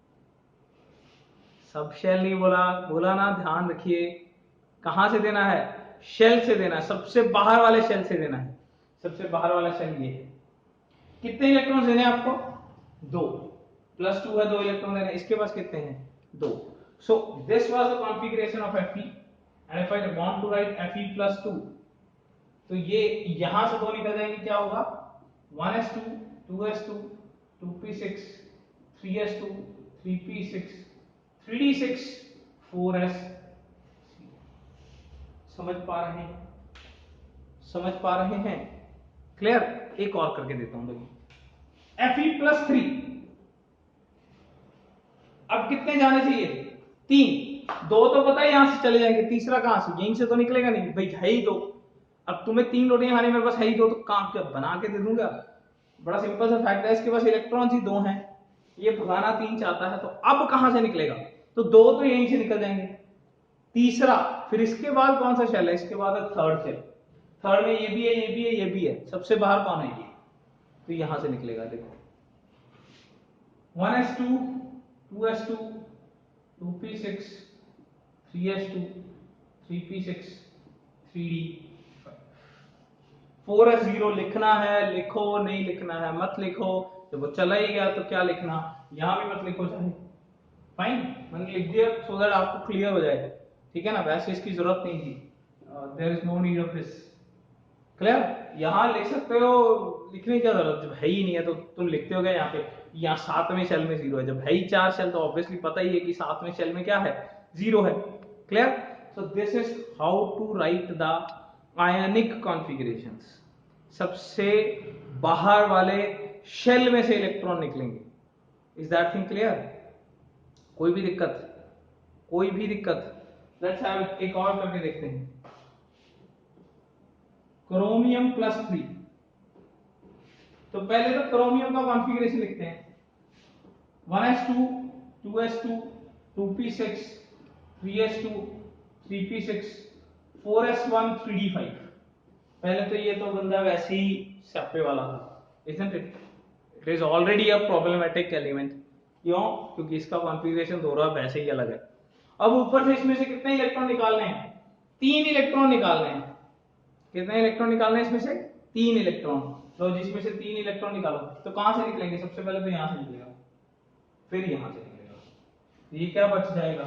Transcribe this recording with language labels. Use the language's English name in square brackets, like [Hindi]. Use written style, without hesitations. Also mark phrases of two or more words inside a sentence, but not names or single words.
[Hindi] सब शेल नहीं बोला, बोला ना, ध्यान रखिए। कहां से देना है? शेल से देना है, सबसे बाहर वाले शेल से देना है। सबसे बाहर वाला शेल ये है। कितने इलेक्ट्रॉन देने हैं आपको? 2, +2 है, 2 इलेक्ट्रॉन देने। इसके पास कितने हैं? 2। [English] so this was the configuration of Fe and if I want to write Fe +2, [Hindi] तो ये यहां से 2 निकल जाएंगे, क्या होगा? 1s2 2s2 2p6 3s2 3p6 3d6 4s। समझ पा रहे हैं? समझ पा रहे हैं? क्लियर? एक और करके देता हूं, देखिए Fe+3। अब कितने जाने चाहिए? 3। 2 तो पता है यहां से चले जाएंगे, तीसरा कहां से? यहीं से तो निकलेगा नहीं भाई, है ही 2। अब तुम्हें 3 रोटियां खानी, मेरे पास है ही 2, तो काम क्या बना के दे दूंगा? बड़ा सिंपल सा फैक्ट है, इसके पास इलेक्ट्रॉन्स ही 2 हैं, ये भगाना 3 चाहता है, तो अब कहां से निकलेगा? तो 2 तो यहीं से निकल जाएंगे, तीसरा, फिर इसके बाद कौन सा शेल है? इसके बाद है थर्ड शेल। थर्ड में ये भी है, ये भी है, ये भी है, सबसे बाहर कौन है? ये। तो यहां से निकलेगा, देखो 1s2 2s2 2p6 3s2 3p6 3d5 4s0। लिखना है लिखो, नहीं लिखना है मत लिखो, जब वो चला ही गया तो क्या लिखना, यहां भी मत लिखो चाहे। फाइन, मैंने लिख दिया [English] so that [Hindi] आपको क्लियर हो जाए, ठीक है ना? वैसे इसकी जरूरत नहीं थी, [English] there is no need of this. clear? [Hindi] यहां लिख सकते हो, लिखने की क्या जरूरत, जब है ही नहीं है तो तुम लिखते हो गए यहाँ पे, यहाँ 7वें शेल में 0 है, जब है ही 4 शेल तो ऑब्वियसली पता ही है कि 7वें शेल में क्या है? 0 है। क्लियर? [English] so this is how to write the ionic configurations. [Hindi] सबसे बाहर वाले शेल में से इलेक्ट्रॉन निकलेंगे। [English] is that thing clear? [Hindi] कोई भी दिक्कत? कोई भी दिक्कत? [English] let's have [Hindi] एक और करके देखते हैं। क्रोमियम+3। तो पहले तो क्रोमियम का कॉन्फ़िगरेशन लिखते हैं, 1s2 2s2 2p6 3s2 3p6 4s1 3d5। पहले तो ये तो बंदा वैसे ही स्यापे वाला था, [English] isn't it? It is already a problematic element। [Hindi] क्यों? क्योंकि इसका कॉन्फ़िगरेशन दोनों वैसे ही अलग है। अब ऊपर से इसमें से कितने इलेक्ट्रॉन निकालने हैं? 3 इलेक्ट्रॉन निकालने हैं। कितने इलेक्ट्रॉन निकालने हैं इसमें से? 3 इलेक्ट्रॉन। तो जिसमें से 3 इलेक्ट्रॉन निकालो, तो कहां से निकलेंगे? सबसे पहले तो यहां से निकलेगा, फिर यहां से निकलेगा, ये क्या बच जाएगा?